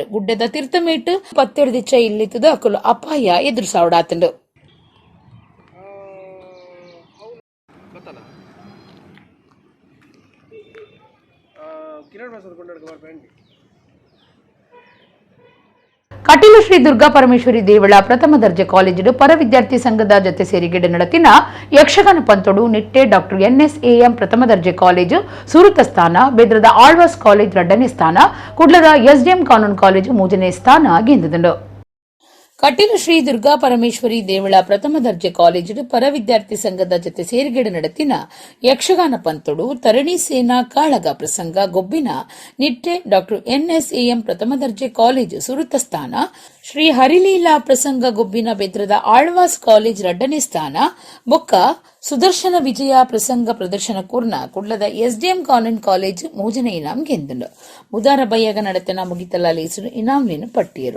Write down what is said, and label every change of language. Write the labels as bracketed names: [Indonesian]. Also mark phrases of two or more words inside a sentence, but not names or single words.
[Tulu] ಗುಡ್ಡದ ತೀರ್ಥಮೇಟು ಪತ್ತೆಡ್ದಿಚ್ಚ ಇಲ್ಲಿತ್ತದ ಅಕುಲು ಅಪಾಯ ಎದುರು ಸಾವಡಾತಂಡು. ಕಟೀಲು ಶ್ರೀ ದುರ್ಗಾ ಪರಮೇಶ್ವರಿ ದೇವಳ ಪ್ರಥಮ ದರ್ಜೆ ಕಾಲೇಜು ಪರ ವಿದ್ಯಾರ್ಥಿ ಸಂಘದ ಜೊತೆ ಸೇರಿಗೆಡೆ ನಡತಿನ ಯಕ್ಷಗಾನ ಪಂತೋಡು ನಿಟ್ಟೆ ಡಾಕ್ಟರ್ NSAM ಪ್ರಥಮ ದರ್ಜೆ ಕಾಲೇಜು ಸುರುತ ಸ್ಥಾನ, ಬೆದ್ರದ ಆಳ್ವಾಸ್ ಕಾಲೇಜ್ 2ನೇ ಸ್ಥಾನ, ಕುಡ್ಲದ SDM ಕಾನೂನು ಕಾಲೇಜು 3ನೇ ಸ್ಥಾನ ಗೆದ್ದಿದ್ದು. ಕಟೀಲು ಶ್ರೀ ದುರ್ಗಾ ಪರಮೇಶ್ವರಿ ದೇವಳ ಪ್ರಥಮ ದರ್ಜೆ ಕಾಲೇಜು ಪರ ವಿದ್ಯಾರ್ಥಿ ಸಂಘದ ಜೊತೆ ಸೇರಿಗೆಡೆ ನಡತಿನ ಯಕ್ಷಗಾನ ಪಂತೋಡು ತರಣಿ ಸೇನಾ ಕಾಳಗ ಪ್ರಸಂಗ ಗೊಬ್ಬಿನ ನಿಟ್ಟೆ ಡಾಕ್ಟರ್ NSAM ಪ್ರಥಮ ದರ್ಜೆ ಕಾಲೇಜು ಸುರುತ ಸ್ಥಾನ, ಶ್ರೀ ಹರಿಲೀಲಾ ಪ್ರಸಂಗ ಗೊಬ್ಬಿನ ಬೆದ್ರದ ಆಳ್ವಾಸ್ ಕಾಲೇಜ್ 2ನೇ ಸ್ಥಾನ, ಬೊಕ್ಕ ಸುದರ್ಶನ ವಿಜಯ ಪ್ರಸಂಗ ಪ್ರದರ್ಶನ ಕೂರ್ನ ಕುಡ್ಲದ SDM ಕಾನೂನು ಕಾಲೇಜ್ 3ನೇ ಇನಾಮ್ ಗೆಂದುಂಡು. ಬುಧಾರ ಬಯ್ಯಗ ನಡತನ ಮುಗಿತಲ ಲೇಸುಡು ಇನಾಮ್ನೇನು ಪಟ್ಟಿಯರು.